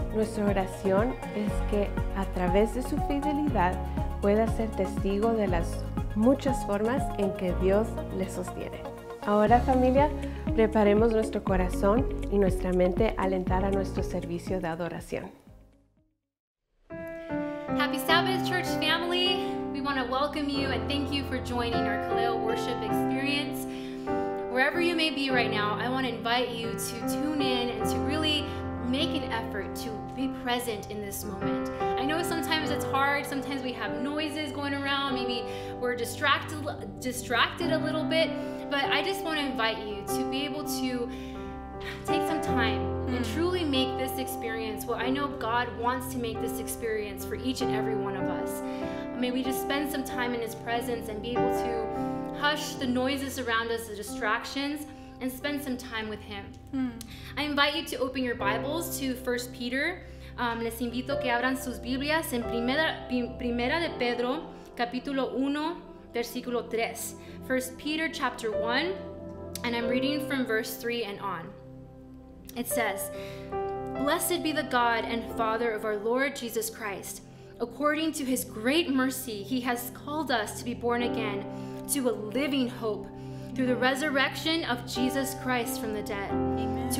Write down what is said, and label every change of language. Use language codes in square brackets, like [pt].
[es] Nuestra oración es que a través de su fidelidad pueda ser testigo de las muchas formas en que Dios le sostiene. Ahora, familia, preparemos nuestro corazón y nuestra mente a alentar a nuestro servicio de adoración. [en] Happy Sabbath, church family. We want to welcome you and thank you for joining our Kaleo worship experience. Wherever you may be right now, I want to invite you to tune in and to really make an effort to be present in this moment. I know sometimes it's hard, sometimes we have noises going around, maybe we're distracted a little bit, but I just want to invite you to be able to take some time and truly make this experience what I know God wants to make this experience for each and every one of us. May we just spend some time in His presence and be able to hush the noises around us, the distractions, and spend some time with Him. I invite you to open your Bibles to 1 Peter. [es] Les invito que abran sus Biblias en Primera de Pedro, capítulo 1, versículo 3. [en] 1 Peter chapter 1, and I'm reading from verse 3 and on. It says, "Blessed be the God and Father of our Lord Jesus Christ. According to His great mercy, He has called us to be born again to a living hope through the resurrection of Jesus Christ from the dead, Amen.